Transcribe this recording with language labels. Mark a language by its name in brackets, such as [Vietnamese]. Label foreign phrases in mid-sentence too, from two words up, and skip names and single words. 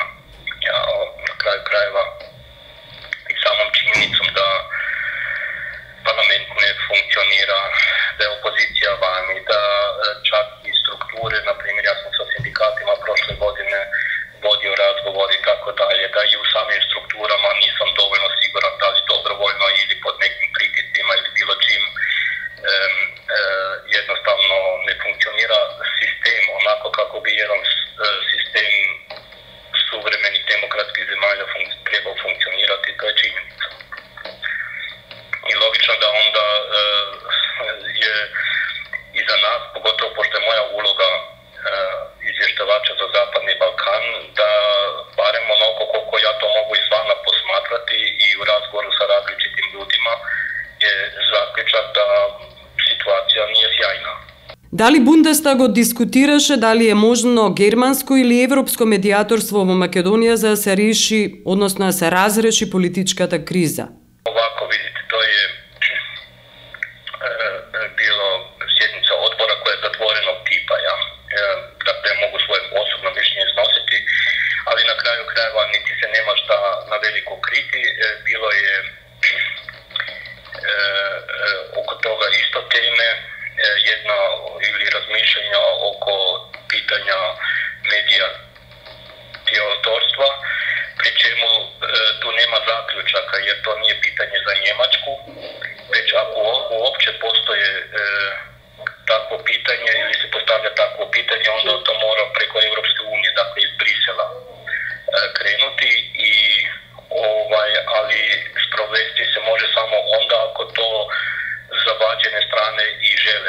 [Bosnian] На крају крајeva и самом чињеницом да парламент не функционира, да е опозиција вани, да чак и структуре, например, [Macedonian] јас сум [Bosnian] со синдикатима прошле године водио разговори и така далje, да и у самим структурама нисам доволно сигуран дали доброволно или под неким притисцима или било чим jednostavno ne funkcionira sistem onako kako bi jedan sistem suvremenih demokratskih zemalja trebao funkcionirati, to je činjenica. I logično da onda je i za nas, pogotovo pošto je moja uloga izvještavača za Zapadni Balkan, da barem onoliko koliko ja to mogu izvana posmatrati i u razgovoru sa različitim ljudima je zaključak da situacija nije sjajna. [Macedonian] Дали Бундестагот дискутираше дали е можно германско или европско медијаторство во Македонија за да се реши, односно да се разреши политичката криза? [Bosnian] Овако, видите, то е било сједница одбора која е затвореnog типа, ја. Dakle, могу своје особно мишљење износити, али на крају крајeva нити се нема шта на велико крити. Било е око тога исто теме, jedna ili razmišljanja oko pitanja medijatorstva, pri čemu tu nema zaključaka jer to nije pitanje za Njemačku, već ako uopće postoje takvo pitanje ili se postavlja takvo pitanje, onda to mora preko Europske unije, dakle iz Brisela krenuti ali sprovesti se može samo onda ako to zabačene strane i žele.